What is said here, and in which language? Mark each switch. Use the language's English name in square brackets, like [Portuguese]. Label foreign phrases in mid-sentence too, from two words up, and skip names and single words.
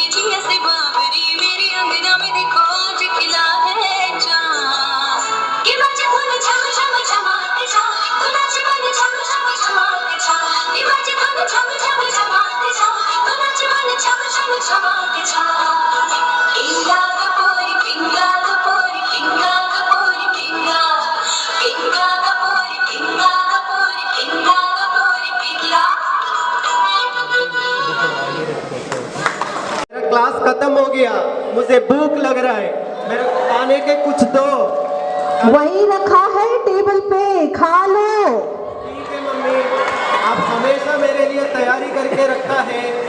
[Hindi] जिया से बावरी मेरे अंगना में देखो आज खिला है चांद के बाजे धुन झम झम झमाके जा नाच मन झम झम झमाके जा के बाजे धुन झम झम झमाके जा नाच मन झम झम झमाके जा पिंगा कपोरी पिंगा कपोरी पिंगा कपोरी पिंगा पिंगा कपोरी पिंगा कपोरी पिंगा कपोरी पिंगा मेरा क्लास खत्म हो गया, मुझे भूख लग रहा है, मेरे को खाने के कुछ दो। वही रखा है टेबल पे, खा लो। ठीक है मम्मी, आप हमेशा मेरे लिए तैयारी करके रखता है।